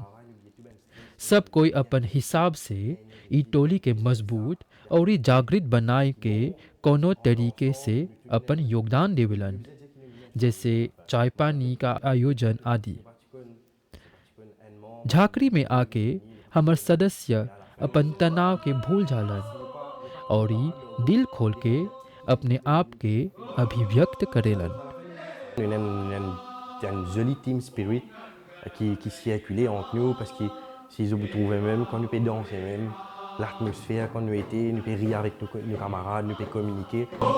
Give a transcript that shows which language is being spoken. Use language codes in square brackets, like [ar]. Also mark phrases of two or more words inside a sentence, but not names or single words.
[bho] सब कोई अपन हिसाब से ई टोली के मजबूत और जागृत बनाए के कोनो तरीके से अपन योगदान देवेलन, जैसे चाय पानी का आयोजन आदि। झाकरी में आके हमर सदस्य अपन तनाव के भूल जालन और ई दिल खोल के अपने आप के अभिव्यक्त करेलन। [fr] Il y a une jolie [en] team spirit [fr] qui circulait entre nous parce que si vous trouvez même, quand nous pouvons danser même, l'atmosphère, quand nous étions, nous pouvons rire avec nos camarades, nous pouvons communiquer.